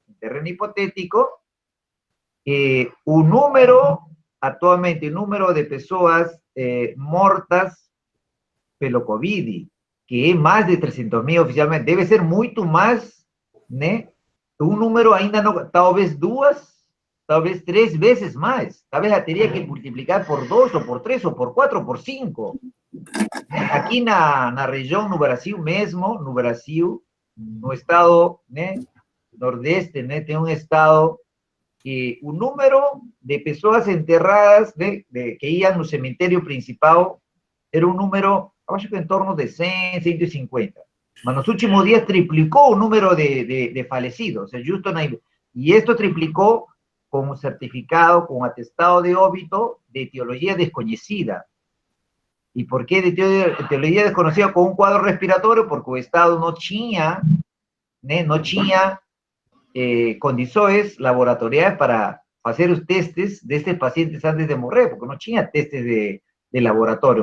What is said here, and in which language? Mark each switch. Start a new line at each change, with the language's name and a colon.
Portuguese: Em terreno hipotético, o número, atualmente, o número de pessoas mortas pelo Covid, que é mais de 300.000 oficialmente, deve ser muito mais, né? Um número ainda não, talvez 2, talvez 3
Spanish: veces más. Tal vez la tenía que multiplicar por 2, o por 3, o por 4, o por 5.
Portuguese: Aquí na região, no Brasil mesmo, no Brasil, no estado, né, nordeste, né, tem um estado que o número de pessoas enterradas, que iam no cemitério principal, era um número, acho que em torno de 100, 150. Mas nos últimos dias triplicou o número de falecidos.
Spanish: Justo y esto triplicó con un certificado, con un atestado de óbito de etiología desconocida. ¿Y por qué de etiología desconocida? Con un cuadro respiratorio, porque el Estado no tenía condiciones laboratoriales para hacer los testes de estos pacientes antes de morir, porque no tenía testes de laboratorio.